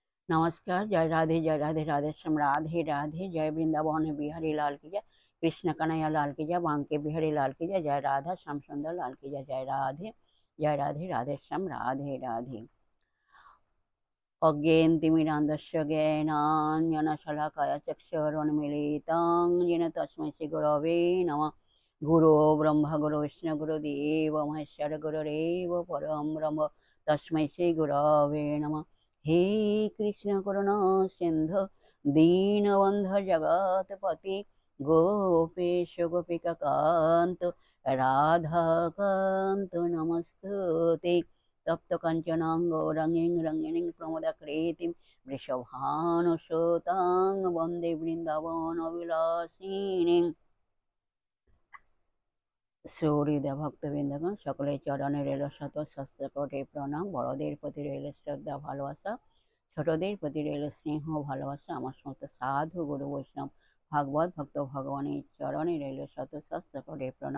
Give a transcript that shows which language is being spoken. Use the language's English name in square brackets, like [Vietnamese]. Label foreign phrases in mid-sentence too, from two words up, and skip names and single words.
[Hindi] नमस्कार। जय राधे राधे श्याम राधे राधे। जय वृंदावन बिहारी लाल की जय। कृष्ण कन्हैया लाल की जय। बांके बिहारी लाल की जय। जय राधा श्याम सुंदर लाल की जय। जय राधे राधे श्याम राधे राधे। [Sanskrit] अज्ञेयन्तिमिरान्धस्य ज्ञानाञ्जनशलाकया चक्षुरुन्मीलितं येन तस्मै श्रीगुरवे नमः। गुरो ब्रह्मा गुरो विष्णु गुरुदेव महेश्वर गुरुरेव परं ब्रह्म तस्मै श्रीगुरवे नमः। हे कृष्ण करुणा सिन्धु दीनबन्धु जगत्पति गोपेश गोपिकान्त राधाकान्त नमस्तुते। तप्त कंचनां गौरंगीं रंगिणीं प्रमोदाकृतिं वृषभानुसुतां वन्दे বৃন্দাবনবিলাসিনীं। [Bangla] সৌহৃদয় ভক্তবৃন্দগণ, সকলের চরণে রইল শত সহস্র কোটি প্রণাম। বড়দের প্রতি রইল শ্রদ্ধা ভালোবাসা, ছোটদের প্রতি রইল স্নেহ ভালোবাসা। আমার সমস্ত সাধু গুরু বৈষ্ণব ভাগবত ভক্ত ভগবানের চরণে রইল শত সহস্র কোটি প্রণাম।